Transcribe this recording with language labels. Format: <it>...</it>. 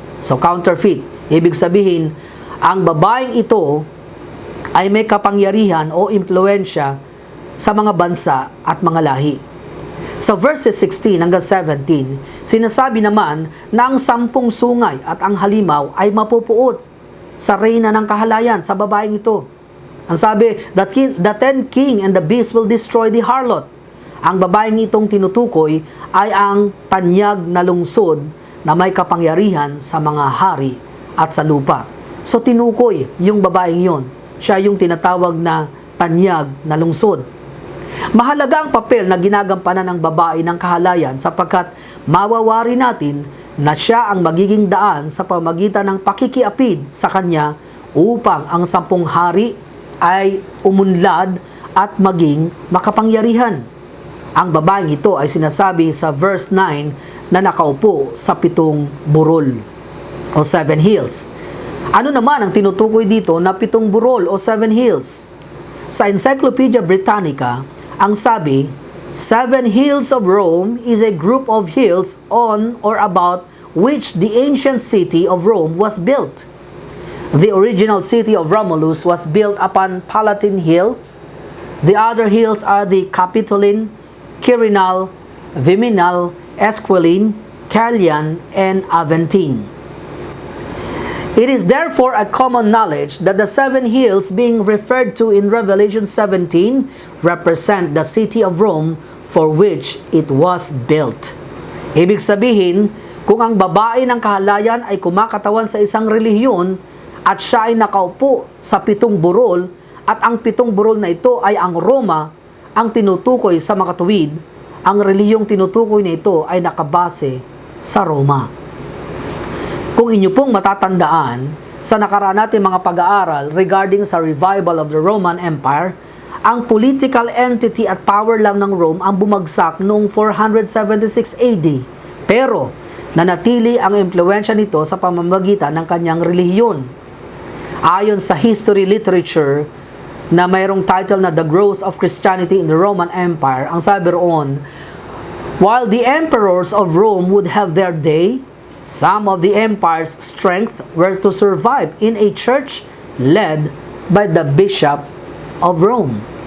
<tl>So counterfeit, ibig sabihin ang babaeng ito ay may kapangyarihan o impluensya sa mga bansa at mga lahi. Sa verses 16 hanggang 17, sinasabi naman na ang 10 sungay at ang halimaw ay mapupuot sa reyna ng kahalayan sa babaeng ito. Ang sabi,</tl> <en>the 10 king and the beast will destroy the harlot.</en> <tl>Ang babaeng itong tinutukoy ay ang tanyag na lungsod na may kapangyarihan sa mga hari at sa lupa. So tinukoy yung babaeng yon. Siya yung tinatawag na tanyag na lungsod. Mahalaga ang papel na ginagampanan ng babae ng kahalayan sapagkat mawawari natin na siya ang magiging daan sa pamagitan ng pakikiapid sa kanya upang ang 10 hari ay umunlad at maging makapangyarihan. Ang babaeng ito ay sinasabi sa verse 9 na nakaupo sa 7 burol o 7 hills. Ano naman ang tinutukoy dito na 7 burol o 7 hills?</tl> <en>Sa Encyclopedia Britannica,</en> <tl>ang sabi,</tl> <en>7 hills of Rome is a group of hills on or about which the ancient city of Rome was built. The original city of Romulus was built upon Palatine Hill. The other hills are the Capitoline, Quirinal, Viminal, Esquiline, Callian, and Aventine. It is therefore a common knowledge that the 7 hills being referred to in Revelation 17 represent the city of Rome for which it was built.</en> <tl>Ibig sabihin, kung ang babae ng kahalayan ay kumakatawan sa isang relihiyon at siya ay nakaupo sa 7 burol at ang 7 burol na ito ay ang Roma, ang tinutukoy sa makatuwid, ang relihiyong tinutukoy na ito ay nakabase sa Roma. Kung inyo pong matatandaan, sa nakaraan natin mga pag-aaral regarding sa</tl> <en>revival of the Roman Empire,</en> <tl>ang political entity at power lang ng Rome ang bumagsak noong 476 AD. Pero, nanatili ang impluensya nito sa pamamagitan ng kanyang relihiyon. Ayon sa history literature, na mayroong title na The Growth of Christianity in the Roman Empire, ang sabi roon,</tl> <en>while the emperors of Rome would have their day, some of the empire's strength were to survive in a church led by the Bishop of Rome.</en>